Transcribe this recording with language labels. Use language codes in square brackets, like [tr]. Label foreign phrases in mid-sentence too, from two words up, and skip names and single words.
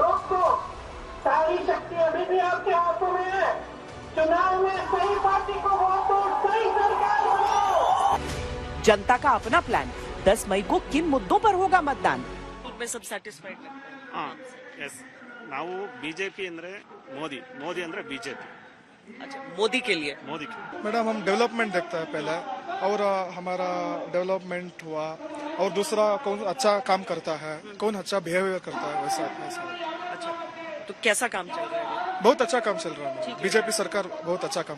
[hi] सारी शक्ति अभी भी आपके हाथों में है। चुनाव में सही पार्टी को वोट दो, सही सरकार बनाओ। जनता का अपना प्लान, 10 मई को किन मुद्दों पर होगा मतदान? उनमें सब सैटिस्फाइड है। यस, [kn] ನಾವು ಬಿಜೆಪಿ ಅಂದ್ರೆ ಮೋದಿ ಅಂದ್ರೆ ಬಿಜೆಪಿ। [hi] अच्छा, मोदी के लिए? मोदी के लिए मैडम हम डेवलपमेंट देखते हैं पहले, और हमारा डेवलपमेंट हुआ, और दूसरा कौन अच्छा काम करता है, कौन अच्छा बिहेवियर करता है, वैसा। अच्छा, तो कैसा काम चल रहा है? बहुत अच्छा काम चल रहा है, बीजेपी सरकार बहुत अच्छा काम।